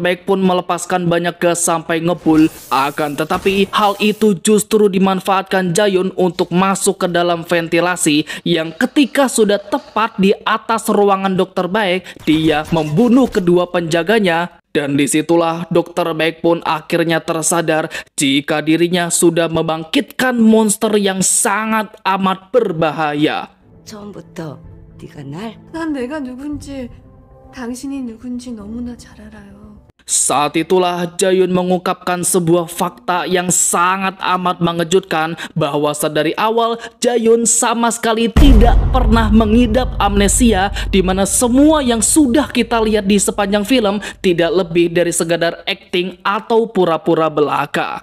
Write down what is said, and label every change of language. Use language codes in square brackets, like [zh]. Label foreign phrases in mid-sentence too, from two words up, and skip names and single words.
[id] Baek pun melepaskan banyak gas sampai ngebul. Akan tetapi, hal itu justru dimanfaatkan Jae-yoon untuk masuk ke dalam ventilasi yang ketika sudah tepat di atas ruangan Dr. Baek, dia membunuh kedua penjaganya. Dan disitulah Dr. Baek pun akhirnya tersadar jika dirinya sudah membangkitkan monster yang sangat amat berbahaya. [ko] 처음부터 네가 날 난 내가 누군지 당신이 누군지 너무나 잘 알아요. [id] Saat itulah Jae-yoon mengungkapkan sebuah fakta yang sangat amat mengejutkan, bahwa sedari awal Jae-yoon sama sekali tidak pernah mengidap amnesia, di mana semua yang sudah kita lihat di sepanjang film tidak lebih dari sekadar acting atau pura-pura belaka.